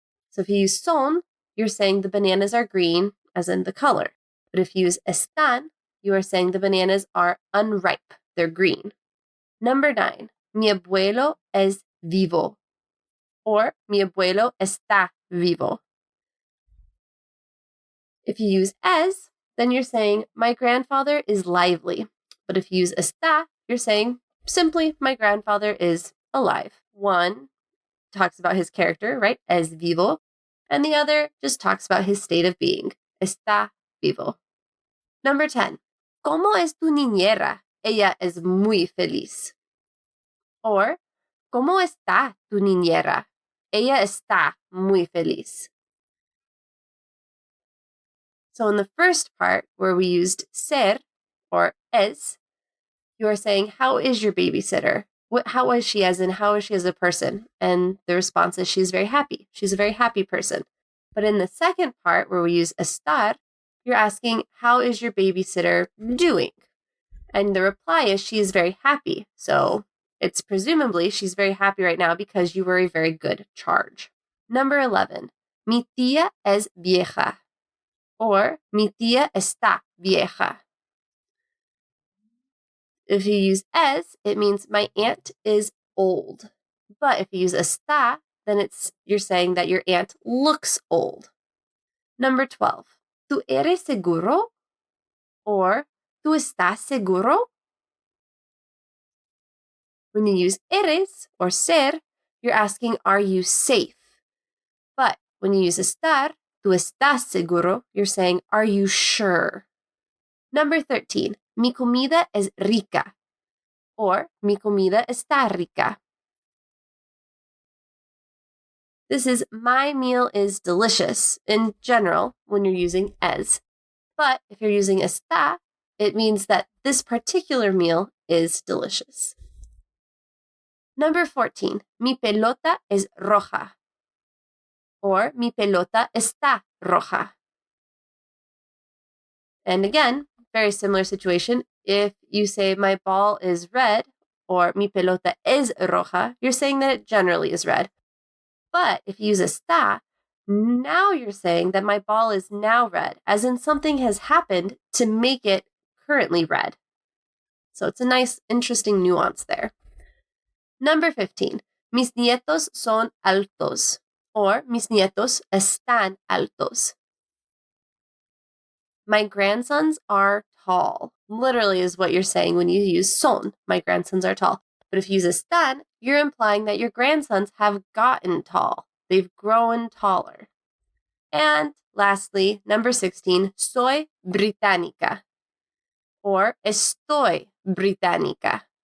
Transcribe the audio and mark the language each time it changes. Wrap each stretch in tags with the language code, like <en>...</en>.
<en>So if you use son, you're saying the bananas are green, as in the color. But if you use están, you are saying the bananas are unripe, they're green. Number 9,</en> <es>mi abuelo es vivo, or mi abuelo está vivo.</es> <en>If you use es, then you're saying my grandfather is lively. But if you use está, you're saying simply my grandfather is alive. One talks about his character, right?</en> <es>Es vivo.</es> <en>And the other just talks about his state of being.</en> <es>Está vivo.</es> <en>Number 10,</en> <es>¿cómo es tu niñera? Ella es muy feliz. Or, ¿cómo está tu niñera? Ella está muy feliz.</es> <en>So in the first part, where we used ser, or es, you are saying, how is your babysitter? How is she as a person? And the response is she's very happy. She's a very happy person. But in the second part, where we use estar, you're asking, how is your babysitter doing? And the reply is she is very happy. So it's presumably she's very happy right now because you were a very good charge. Number 11,</en> <es>mi tía es vieja, or mi tía está vieja.</es> <en>If you use es, it means my aunt is old. But if you use está, then you're saying that your aunt looks old. Number 12,</en> <es>¿tú eres seguro? Or ¿tú estás seguro?</es> <en>When you use eres or ser, you're asking, are you safe? But when you use estar,</en> <es>¿tú estás seguro?</es> <en>You're saying, are you sure? Number 13,</en> <es>mi comida es rica,</es> <en>or</en> <es>mi comida está rica.</es> <en>This is my meal is delicious in general when you're using es. But if you're using está, it means that this particular meal is delicious. Number 14,</en> <es>mi pelota es roja, or mi pelota está roja.</es> <en>And again, very similar situation. If you say my ball is red, or</en> <es>mi pelota es roja,</es> <en>you're saying that it generally is red. But if you use está, now you're saying that my ball is now red, as in something has happened to make it currently red. So it's a nice, interesting nuance there. Number 15,</en> <es>mis nietos son altos, or mis nietos están altos.</es> <en>My grandsons are tall, literally is what you're saying when you use son. My grandsons are tall. But if you use están, you're implying that your grandsons have gotten tall. They've grown taller. And lastly, number 16,</en> <es>soy británica,</es> <en>or</en> <es>estoy británica.</es>